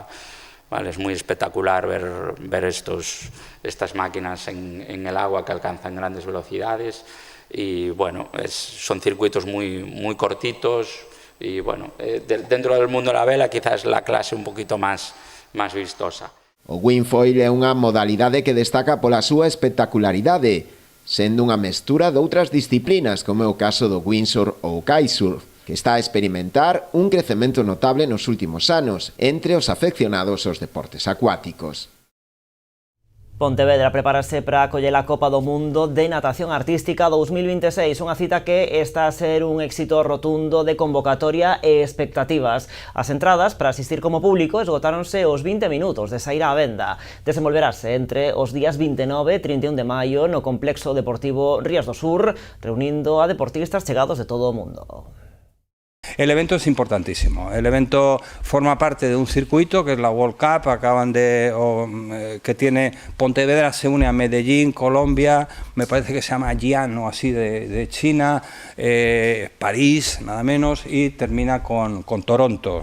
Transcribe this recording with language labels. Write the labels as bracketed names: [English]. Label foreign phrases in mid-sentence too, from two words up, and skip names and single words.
[Spanish] Vale, es muy espectacular ver estas máquinas en el agua que alcanzan grandes velocidades y bueno, son circuitos muy cortitos y bueno, dentro del mundo de la vela quizás la clase un poquito más vistosa. [Galician] O windfoil é unha modalidade que destaca pola súa espectacularidade, sendo unha mestura de outras disciplinas, como é o caso do windsurf ou kitesurf, que está a experimentar un crecemento notable nos últimos anos entre os afeccionados aos deportes acuáticos. Pontevedra prepárase para acoller a Copa do Mundo de Natación Artística 2026, unha cita que está a ser un éxito rotundo de convocatoria e expectativas. As entradas para asistir como público esgotáronse os 20 minutos de saír á venda. Desenvolverase entre os días 29 e 31 de maio no Complexo Deportivo Rías do Sur, reunindo a deportistas chegados de todo o mundo. [Spanish] El evento es importantísimo. El evento forma parte de un circuito que es la World Cup, que tiene Pontevedra, se une a Medellín, Colombia, me parece que se llama Jian o así de China, París, nada menos, y termina con Toronto.